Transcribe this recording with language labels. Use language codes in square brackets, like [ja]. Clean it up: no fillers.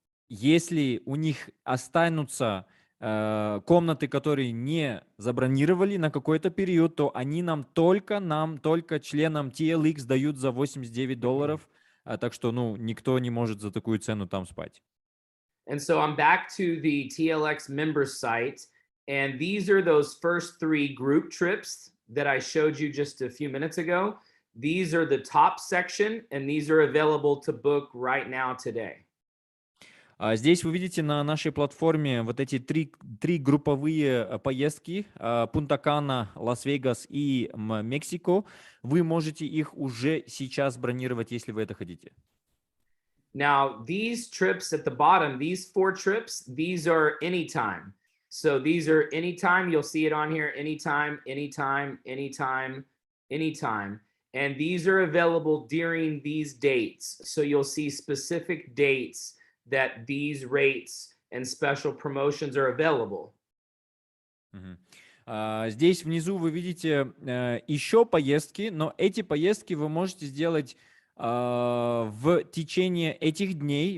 [ru] Если у них останутся комнаты, которые не забронировали на какой-то период, то они нам только членам TLX дают за $89. Так что, никто не может за такую цену там спать. [en] And so I'm back to the TLX members site. And these are those first 3 group trips that I showed you just a few minutes ago. These are the top section, and these are available to book right now today. [ru] Здесь вы видите на нашей платформе вот эти три групповые поездки: Пунта-Кана, Лас-Вегас и Мексико. Вы можете их уже сейчас бронировать, если вы это хотите. [en] Now, these trips at the bottom, these 4 trips, these are anytime. So these are anytime. You'll see it on here, anytime, anytime, anytime, anytime. And these are available during these dates. So you'll see specific dates that these rates and special promotions are available. [ru] Здесь внизу вы видите еще поездки, но эти поездки вы можете сделать в течение этих дней.